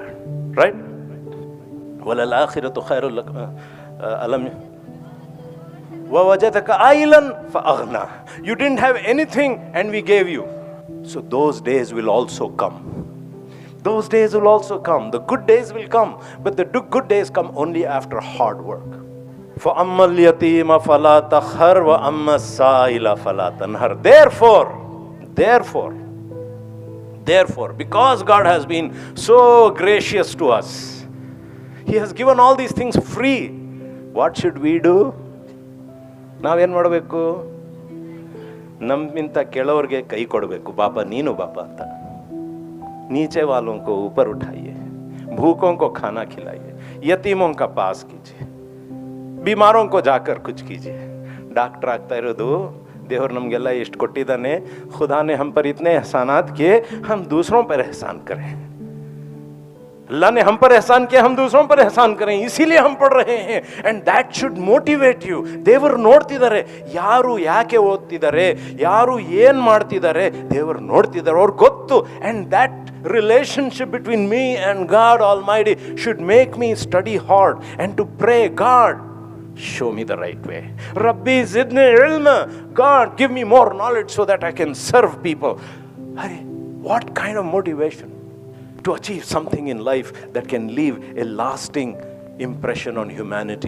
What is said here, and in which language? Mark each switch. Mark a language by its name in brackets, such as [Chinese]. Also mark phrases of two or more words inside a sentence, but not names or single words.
[Arabic] Right? وَلَلْ آخِرَةُ خَيْرٌ لَكَ أَلَمْ وَوَجَدَكَ عَائِلًا فَأَغْنَى. [English] You didn't have anything and we gave you. So those days will also come. Those days will also come. The good days will come. But the good days come only after hard work. [Arabic] فَأَمَّا الْيَتِيمَ فَلَا تَقْهَرْ وَأَمَّا السَّائِلَ فَلَا تَنْهَرْ. [English] Therefore, Therefore, because God has been so gracious to us, He has given all these things free. What should we do? [Kannada] ನಾವೇನು ಮಾಡಬೇಕು? ನಮ್ಮಿಂತ ಕೆಳವ್ರಿಗೆ ಕೈ ಕೊಡಬೇಕು. ಬಾಪ ನೀನು ಬಾಪ ಅಂತ. [Hindi] नीचे वालों को ऊपर उठाइए, भूखों को खाना खिलाइए, यतीमों का पास कीजिए, बीमारों को जाकर कुछ कीजिए. [Kannada] ಡಾಕ್ಟರ್ ಆಗ್ತಾ ಇರೋದು ದೇವರು ನಮಗೆಲ್ಲ ಎಷ್ಟು ಕೊಟ್ಟಿದ್ದಾನೆ. [Hindi] खुदा ने हम पर इतने एहसानात किए, हम दूसरों पर एहसान करें. अल्लाह ने हम पर एहसान किया, हम दूसरों पर एहसान करें. इसीलिए हम पढ़ रहे हैं. [English] and that should motivate you. [Kannada] ದೇವರು ನೋಡ್ತಿದ್ದಾರೆ ಯಾರು ಯಾಕೆ ಓದ್ತಿದ್ದಾರೆ, ಯಾರು ಏನು ಮಾಡ್ತಿದ್ದಾರೆ, ದೇವರು ನೋಡ್ತಿದ್ದಾರೆ, ಅವ್ರಿಗೆ ಗೊತ್ತು. [English] and that relationship between me and God Almighty should make me study hard and to pray, God, show me the right way. [Arabic] رَبِّ زِدْنِي عِلْمًا. [English] God, give me more knowledge so that I can serve people. What kind of motivation to achieve something in life that can leave a lasting impression on humanity.